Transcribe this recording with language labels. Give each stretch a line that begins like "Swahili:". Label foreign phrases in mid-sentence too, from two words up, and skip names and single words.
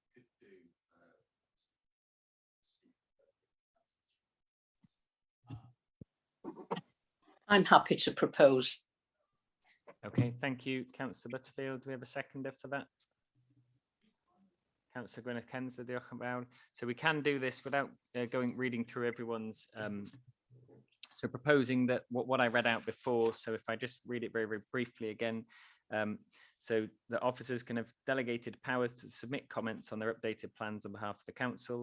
English: I'm happy to propose. Okay, thank you, Councillor Butterfield. Do we have a seconder for that? Councillor Gwyneth Kensler,
Welsh: diolch yn fawr.
English: So we can do this without reading through everyone's. So proposing that what I read out before. So if I just read it very, very briefly again. So the officers can have delegated powers to submit comments on their updated plans on behalf of the council.